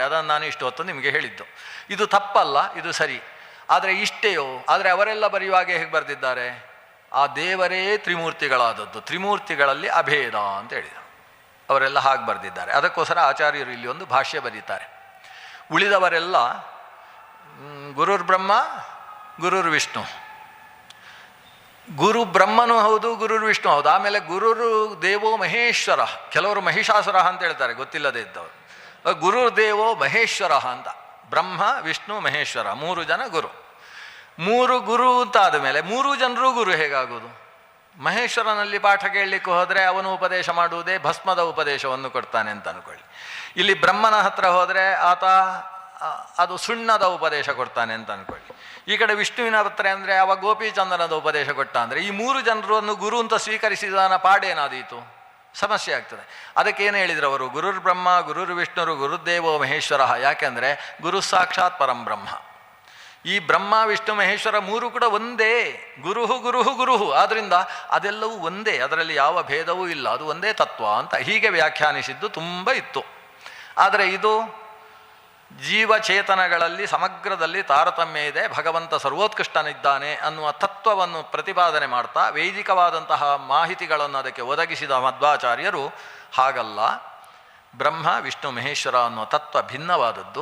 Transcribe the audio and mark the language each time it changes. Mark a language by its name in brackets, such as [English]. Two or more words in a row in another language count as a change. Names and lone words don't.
[Kannada] ಅದನ್ನು ನಾನು ಇಷ್ಟು ಹೊತ್ತು ನಿಮಗೆ ಹೇಳಿದ್ದು. ಇದು ತಪ್ಪಲ್ಲ, ಇದು ಸರಿ. ಆದರೆ ಇಷ್ಟೇಯೋ? ಆದರೆ ಅವರೆಲ್ಲ ಬರೆಯುವಾಗ ಹೇಗೆ ಬರೆದಿದ್ದಾರೆ? ಆ ದೇವರೇ ತ್ರಿಮೂರ್ತಿಗಳಾದದ್ದು, ತ್ರಿಮೂರ್ತಿಗಳಲ್ಲಿ ಅಭೇದ ಅಂತ ಹೇಳಿದರು. ಅವರೆಲ್ಲ ಹಾಗೆ ಬರೆದಿದ್ದಾರೆ. ಅದಕ್ಕೋಸ್ಕರ ಆಚಾರ್ಯರು ಇಲ್ಲಿ ಒಂದು ಭಾಷ್ಯ ಬರೀತಾರೆ. ಉಳಿದವರೆಲ್ಲ [Sanskrit] ಗುರುರ್ ಬ್ರಹ್ಮ ಗುರುರ್ ವಿಷ್ಣು, [Kannada] ಗುರು ಬ್ರಹ್ಮನೂ ಹೌದು [Sanskrit] ಗುರುರ್ ವಿಷ್ಣು [Kannada] ಹೌದು. ಆಮೇಲೆ [Sanskrit] ಗುರುರು ದೇವೋ ಮಹೇಶ್ವರ, [Kannada] ಕೆಲವರು ಮಹಿಷಾಸುರ ಅಂತ ಹೇಳ್ತಾರೆ ಗೊತ್ತಿಲ್ಲದೆ ಇದ್ದವರು. [Sanskrit] ಗುರುರ್ ದೇವೋ ಮಹೇಶ್ವರ [Kannada] ಅಂತ. ಬ್ರಹ್ಮ ವಿಷ್ಣು ಮಹೇಶ್ವರ 3 ಜನ ಗುರು. ಮೂರು ಗುರು ಅಂತಾದ ಮೇಲೆ ಮೂರು ಜನರು ಗುರು ಹೇಗಾಗೋದು? ಮಹೇಶ್ವರನಲ್ಲಿ ಪಾಠ ಕೇಳಲಿಕ್ಕೆ ಹೋದರೆ ಅವನು ಉಪದೇಶ ಮಾಡುವುದೇ ಭಸ್ಮದ ಉಪದೇಶವನ್ನು ಕೊಡ್ತಾನೆ ಅಂತ ಅಂದ್ಕೊಳ್ಳಿ. ಇಲ್ಲಿ ಬ್ರಹ್ಮನ ಹತ್ರ ಹೋದರೆ ಆತ ಅದು ಸುಣ್ಣದ ಉಪದೇಶ ಕೊಡ್ತಾನೆ ಅಂತ ಅಂದ್ಕೊಳ್ಳಿ. ಈ ಕಡೆ ವಿಷ್ಣುವಿನ ಹತ್ರ ಅಂದರೆ ಅವ ಗೋಪಿಚಂದನದ ಉಪದೇಶ ಕೊಟ್ಟ ಅಂದರೆ ಈ ಮೂರು ಜನರನ್ನು ಗುರು ಅಂತ ಸ್ವೀಕರಿಸಿದನ ಪಾಡೇನಾದೀತು? ಸಮಸ್ಯೆ ಆಗ್ತದೆ. ಅದಕ್ಕೇನು ಹೇಳಿದ್ರು ಅವರು? [Sanskrit] ಗುರುರ್ ಬ್ರಹ್ಮ ಗುರುರ್ ವಿಷ್ಣುರು ಗುರುದೇವೋ ಮಹೇಶ್ವರ. [Kannada] ಯಾಕೆಂದರೆ [Sanskrit] ಗುರು ಸಾಕ್ಷಾತ್ ಪರಂ ಬ್ರಹ್ಮ. [Kannada] ಈ ಬ್ರಹ್ಮ ವಿಷ್ಣು ಮಹೇಶ್ವರ ಮೂರು ಕೂಡ ಒಂದೇ. [Sanskrit] ಗುರುಹು ಗುರುಹು ಗುರುಹು. [Kannada] ಆದ್ದರಿಂದ ಅದೆಲ್ಲವೂ ಒಂದೇ, ಅದರಲ್ಲಿ ಯಾವ ಭೇದವೂ ಇಲ್ಲ, ಅದು ಒಂದೇ ತತ್ವ ಅಂತ ಹೀಗೆ ವ್ಯಾಖ್ಯಾನಿಸಿದ್ದು ತುಂಬ ಇತ್ತು. ಆದರೆ ಇದು ಜೀವಚೇತನಗಳಲ್ಲಿ ಸಮಗ್ರದಲ್ಲಿ ತಾರತಮ್ಯ ಇದೆ, ಭಗವಂತ ಸರ್ವೋತ್ಕೃಷ್ಟನಿದ್ದಾನೆ ಅನ್ನುವ ತತ್ವವನ್ನು ಪ್ರತಿಪಾದನೆ ಮಾಡ್ತಾ ವೈದಿಕವಾದಂತಹ ಮಾಹಿತಿಗಳನ್ನು ಅದಕ್ಕೆ ಒದಗಿಸಿದ ಮಧ್ವಾಚಾರ್ಯರು ಹಾಗಲ್ಲ, ಬ್ರಹ್ಮ ವಿಷ್ಣು ಮಹೇಶ್ವರ ಅನ್ನುವ ತತ್ವ ಭಿನ್ನವಾದದ್ದು.